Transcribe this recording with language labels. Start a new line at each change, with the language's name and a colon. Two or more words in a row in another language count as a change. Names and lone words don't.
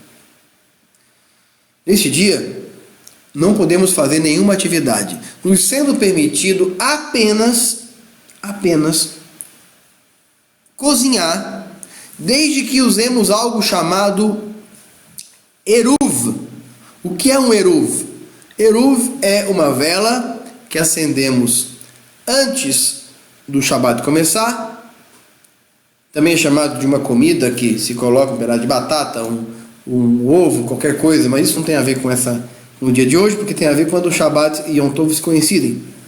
Portuguese: Neste dia não podemos fazer nenhuma atividade, nos sendo permitido apenas cozinhar, desde que usemos algo chamado eruv. O que é um eruv? Eruv é uma vela que acendemos antes do Shabat começar. Também é chamado de uma comida que se coloca um pedaço de batata, um ovo, qualquer coisa, mas isso não tem a ver com no dia de hoje, porque tem a ver quando o Shabat e
Hebrew: יום טוב
Portuguese: se coincidem.